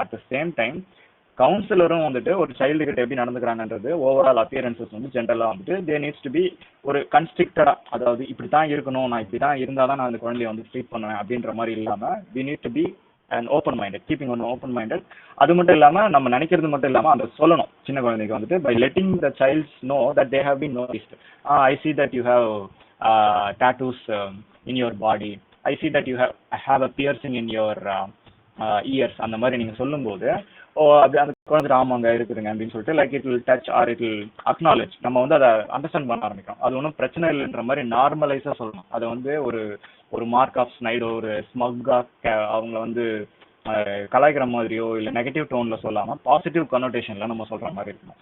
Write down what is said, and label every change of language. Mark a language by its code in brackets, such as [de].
[en] at the same time [ta] கவுன்சிலரும் வந்துட்டு ஒரு child கிட்ட எப்படி நடந்துக்கிறாங்கன்றது ஓவரால் அப்பியரன்சஸ் வந்து ஜென்ரலாக வந்துட்டு [en] they needs to be [ta] ஒரு கன்ஸ்ட்ரிக்டடா, அதாவது இப்படி தான் இருக்கணும், நான் இப்படி தான் இருந்தால் தான் நான் அந்த குழந்தைய வந்து ட்ரீட் பண்ணுவேன் அப்படின்ற மாதிரி இல்லாமல் [en] We need to be and open minded, keeping one open minded. [ta] அது மட்டும் இல்லாமல் நம்ம நினைக்கிறது மட்டும் இல்லாமல் அதை சொல்லணும் சின்ன குழந்தைக்கு வந்துட்டு [en] By letting the childs know that they have been noticed. I see that you have tattoos in your body, I see that you have a piercing in your ears. [ta] அந்த மாதிரி நீங்கள் சொல்லும்போது அது அந்த குழந்தை ஆமாங்க இருக்குதுங்க அப்படின்னு சொல்லிட்டு [en] Like it will touch or it will acknowledge. [ta] நம்ம வந்து அதை அண்டர்ஸ்டாண்ட் பண்ண ஆரம்பிக்கும். அது ஒன்றும் பிரச்சனை இல்லைன்ற மாதிரி நார்மலைஸாக சொல்லணும். அதை வந்து ஒரு மார்க் ஆஃப் ஸ்னைடோ ஒரு ஸ்மக்காக அவங்கள வந்து கலாய்க்கிற மாதிரியோ இல்லை நெகட்டிவ் டோனில் சொல்லாமல் பாசிட்டிவ் கனோட்டேஷனில் நம்ம சொல்கிற மாதிரி இருக்கணும்.